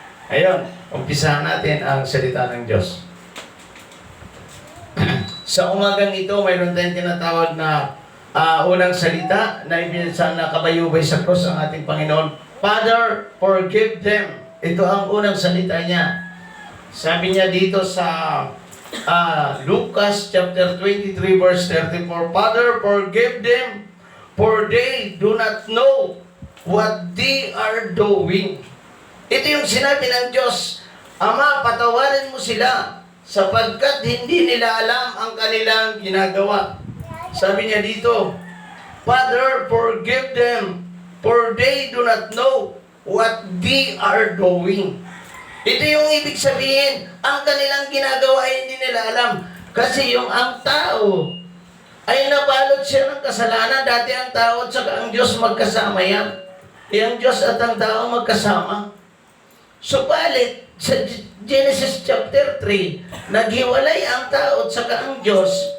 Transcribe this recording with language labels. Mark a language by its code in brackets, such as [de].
[tl] Ayun, umpisahan natin ang salita ng Diyos. Sa umagang ito, mayroon tayong tinatawag na unang salita na ibinasa na kabayubay sa krus ang ating Panginoon. Father, forgive them. Ito ang unang salita niya. [en] Sabi niya dito sa Lucas chapter 23 verse 34, Father, forgive them, for they do not know what they are doing. [tl] Ito yung sinabi ng Diyos, Ama, patawarin mo sila sapagkat hindi nila alam ang kanilang ginagawa. [en] Sabi niya dito, Father, forgive them, for they do not know what they are doing. [tl] Ito yung ibig sabihin, ang kanilang ginagawa ay hindi nila alam. Kasi yung ang tao, ay nabalot siya ng kasalanan. Dati ang tao at saka ang Diyos magkasama yan. Ang Diyos at ang tao magkasama. Subalit, sa Genesis chapter 3, naghiwalay ang tao at saka ang Diyos.